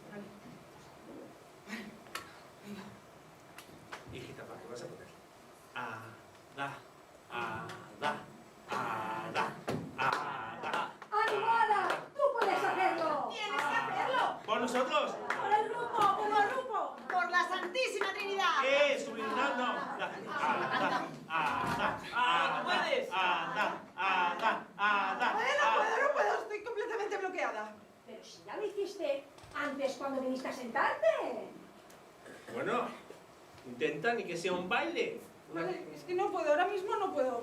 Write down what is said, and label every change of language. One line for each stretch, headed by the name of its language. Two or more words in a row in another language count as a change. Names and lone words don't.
Spanish: Hijita, ¿para qué vas a poner? Ada, Ada, Ada, Ada. ¡Ánimo, Ada! ¡Tú puedes hacerlo! ¡Tienes que hacerlo! ¿Por nosotros? ¡Por el grupo! ¡Por el grupo! ¡Por la Santísima Trinidad! Sublindando. Ada, Ada, ¡Ah, no puedes! Ada, Ada, Ada. No puedo, estoy completamente bloqueada. Pero si ya lo hiciste antes cuando viniste a sentarte. Bueno, intenta ni que sea un baile. Vale, es que no puedo, ahora mismo no puedo.